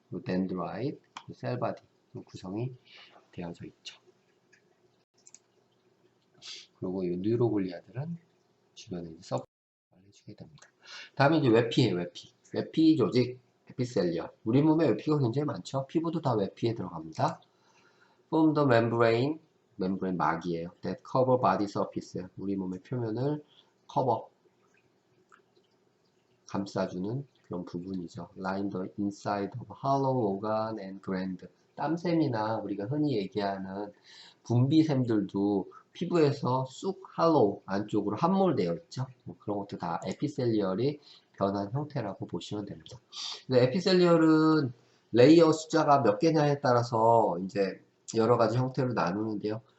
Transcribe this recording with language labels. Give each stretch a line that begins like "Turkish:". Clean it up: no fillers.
Korean: 덴드라이트, 셀바디 구성이 되어져 있죠. 그리고 이 뉴로글리아들은 주변에 이제 서포트를 해주게 됩니다. 다음에 이제 외피예요. 외피 조직, 에피셀리어. 우리 몸에 외피가 굉장히 많죠. 피부도 다 외피에 들어갑니다.
English: Form the membrane,
Korean: 막이에요.
English: That cover body surface.
Korean: 우리 몸의 표면을 감싸주는 그런 부분이죠.
English: Line the inside of hollow organ and gland.
Korean: 땀샘이나 우리가 흔히 얘기하는 분비샘들도 피부에서 쑥 할로우 안쪽으로 함몰되어 있죠. 그런 것도 다 에피셀리얼이 변한 형태라고 보시면 됩니다. 에피셀리얼은 레이어 숫자가 몇 개냐에 따라서 이제 여러 가지 형태로 나누는데요.